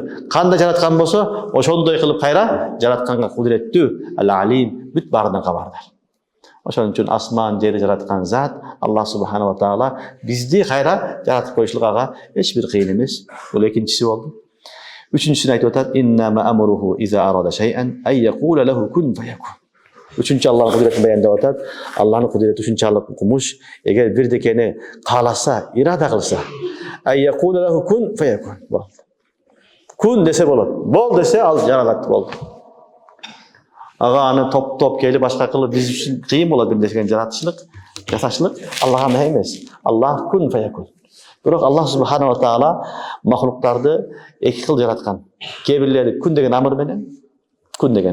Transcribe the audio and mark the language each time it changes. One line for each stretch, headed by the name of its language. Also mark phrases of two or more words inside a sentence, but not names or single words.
Kyrgyz: Кандай жараткан болсо, ошондой кылып кайра жаратканга кудуреттүү, ал-алим, бүт баарынан кабардар. Ошон үчүн асман жерди жараткан зат Аллах
Arabic: سبحانه وتعالى
Kyrgyz: бизди кайра жаратып коюшлук ага эч бир кыйын эмес. Бул экинчиси болду. Үчүнчүсүн айтып атат:
Arabic: إنما أمره إذا أراد شيئا أن يقول له كن فيكون.
Kyrgyz: Үчүнчү Аллахтын кудуретин баяндап атат. Аллахтын кудурети ушунчалык укмуш, эгер бирдекени кааласа, ирада кылса,
Arabic: أن يقول له كن فيكون.
Kyrgyz: Kun dese болот. Бол десе ал жаралат болду. Ага аны топ келип башка кылып биз үчүн кыйын болот бир нерсени жаратышлык, жасашлык. Аллага андай эмес. Аллах
Arabic: كن فيكون.
Kyrgyz: Бирок Аллах
Arabic: سبحانه وتعالى
Kyrgyz: махлуктарды эки кыл жараткан. Кээ бирлери күн деген амыр менен, күн деген.